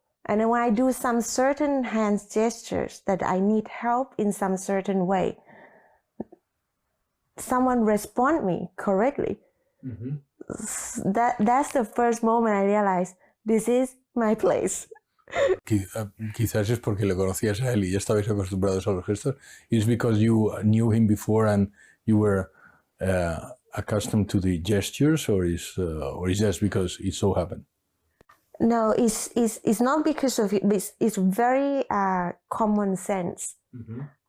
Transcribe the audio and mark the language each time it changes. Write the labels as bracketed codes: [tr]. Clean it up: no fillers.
[en] And then when I do some certain hand gestures that I need help in some certain way, someone respond me correctly. Mm-hmm. That's the first moment I realized this is my place. [es] Quizás es porque le conocías a él y ya estabais acostumbrados a los gestos. [en] It's because you knew him before and you were accustomed to the gestures, or is just because it so happened? No, it's not because of it. It's very common sense. Mm-hmm.